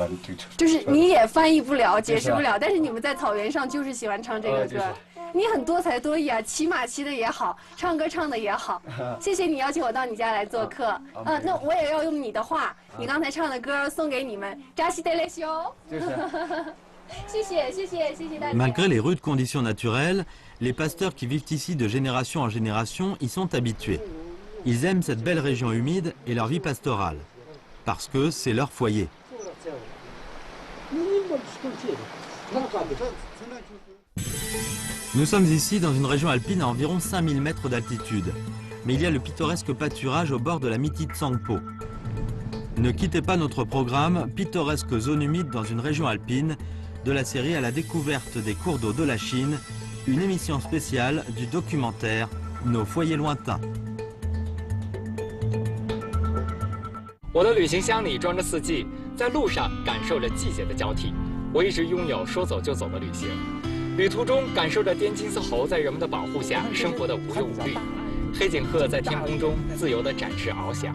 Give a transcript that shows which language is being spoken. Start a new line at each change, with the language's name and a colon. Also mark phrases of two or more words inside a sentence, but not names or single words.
Chinese: 就是你也翻译不了，解释不了，但是你们在草原上就是喜欢唱这个歌。你很多才多艺啊，骑马骑的也好，唱歌唱的也好。谢谢你邀请我到你家来做客。那我也要用你的话，你刚才唱的歌送给你们。扎西德雷修。谢谢大家。
French: Malgré les rudes conditions naturelles, les pasteurs qui vivent ici de génération en génération y sont habitués. Ils aiment cette belle région humide et leur vie pastorale, parce que c'est leur foyer. Nous sommes ici dans une région alpine à environ 5000 mètres d'altitude, mais il y a le pittoresque pâturage au bord de la Miti Tsangpo. Ne quittez pas notre programme Pittoresque zone humide dans une région alpine, de la série à la découverte des cours d'eau de la Chine, une émission spéciale du documentaire Nos foyers lointains.
Chinese: 我的旅行箱里装着4季，在路上感受着季节的交替。我一直拥有说走就走的旅行，旅途中感受着滇金丝猴在人们的保护下生活的无忧无虑，黑颈鹤在天空中自由地展翅翱翔。